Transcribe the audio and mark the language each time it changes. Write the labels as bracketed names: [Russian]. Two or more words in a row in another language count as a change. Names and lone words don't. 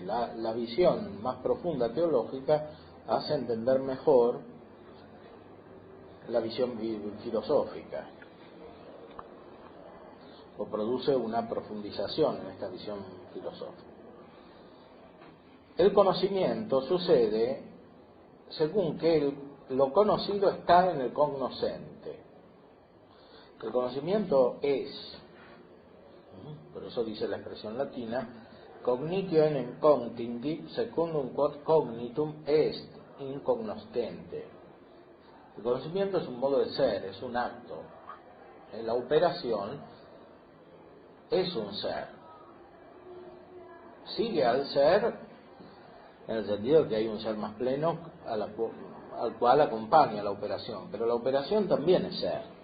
[Spanish] La visión más profunda teológica hace entender mejor la visión filosófica, o produce una profundización en esta visión filosófica. El conocimiento sucede según que lo conocido está en el cognoscente. El conocimiento es, por eso dice la expresión latina, [Latin] cognitio enim contindi secundum quod cognitum est in cognoscente. [Spanish] El conocimiento es un modo de ser, es un acto. La operación es un ser. Sigue al ser en el sentido de que hay un ser más pleno al cual acompaña la operación, pero la operación también es ser.